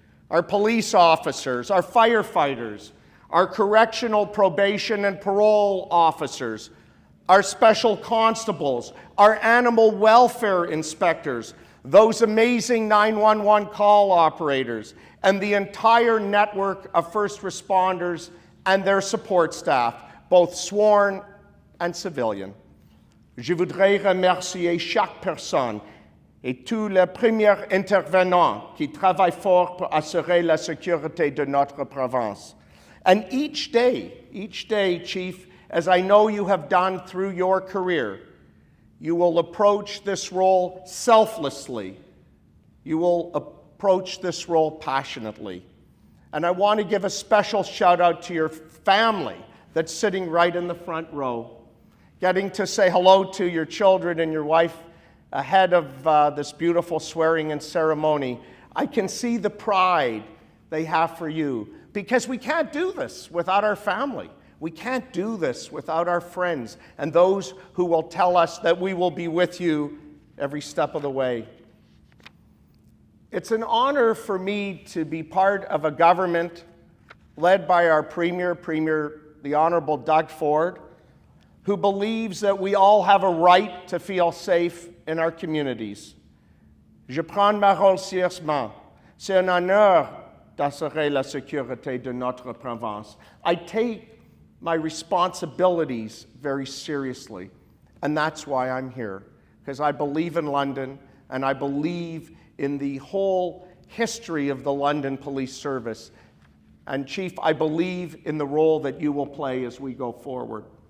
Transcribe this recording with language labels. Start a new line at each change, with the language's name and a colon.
English: Our police officers, our firefighters, our correctional, probation, and parole officers, our special constables, our animal welfare inspectors, those amazing 911 call operators, and the entire network of first responders and their support staff, both sworn and civilian.
French: Je voudrais remercier chaque personne et tous les premiers intervenants qui travaillent fort pour assurer la sécurité de notre province.
English: And each day, Chief, as I know you have done through your career, you will approach this role selflessly. You will approach this role passionately. And I want to give a special shout out to your family that's sitting right in the front row, getting to say hello to your children and your wife ahead of this beautiful swearing-in ceremony. I can see the pride they have for you, because we can't do this without our family. We can't do this without our friends and those who will tell us that we will be with you every step of the way. It's an honor for me to be part of a government led by our Premier, the Honorable Doug Ford, who believes that we all have a right to feel safe in our communities.
French: Je prends ma rôle sérieusement. C'est un honneur d'assurer la sécurité de notre province.
English: I take my responsibilities very seriously, and that's why I'm here, because I believe in London, and I believe in the whole history of the London Police Service. And Chief, I believe in the role that you will play as we go forward.